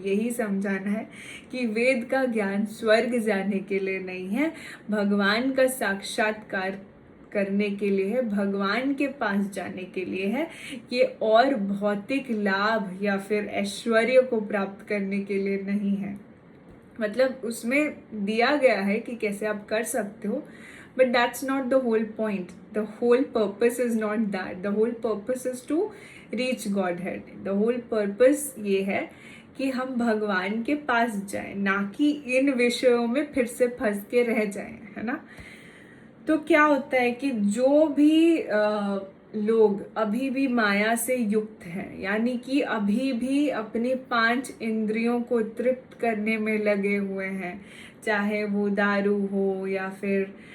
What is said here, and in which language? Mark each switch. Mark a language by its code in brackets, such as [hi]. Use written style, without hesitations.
[hi] यही समझाना है कि वेद का ज्ञान स्वर्ग जाने के लिए नहीं है, भगवान का साक्षात्कार करने के लिए है, भगवान के पास जाने के लिए है। ये और भौतिक लाभ या फिर ऐश्वर्य को प्राप्त करने के लिए नहीं है। मतलब उसमें दिया गया है कि कैसे आप कर सकते हो, [en] but that's not the whole point. The whole purpose is not that. The whole purpose is to reach Godhead. The whole purpose [hi] ये है कि हम भगवान के पास जाएं, ना कि इन विषयों में फिर से फंस के रह जाएं, है ना। तो क्या होता है कि जो भी लोग अभी भी माया से युक्त हैं, यानी कि अभी भी अपनी 5 इंद्रियों को तृप्त करने में लगे हुए हैं, चाहे वो दारू हो या फिर